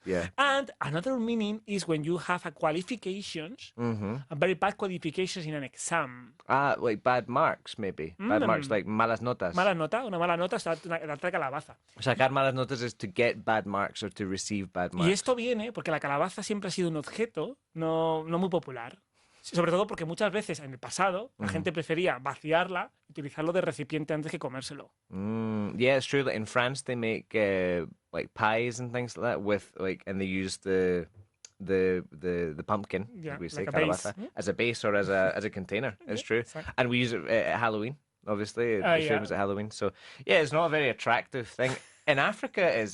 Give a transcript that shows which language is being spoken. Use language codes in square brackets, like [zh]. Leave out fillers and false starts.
[en] Yeah. And another meaning is when you have a qualifications, a very bad qualifications in an exam. Like bad marks, maybe. Bad marks, like [es] malas notas. Una mala nota es darte calabaza. Sacar malas notas [en] is to get bad marks or to receive bad marks. [es] Y esto viene porque la calabaza siempre ha sido un objeto no muy popular. Sobre todo porque muchas veces en el pasado la gente prefería vaciarla y utilizarlo de recipiente antes que comérselo. [en] Yeah, it's true that in France they make like pies and things like that with and they use the the pumpkin, Yeah, we say like a base. calabaza, as a base or as a container. It's true. exactly. And we use it at Halloween, obviously. It's famous at Halloween. So, yeah, it's not a very attractive thing. In Africa, it is.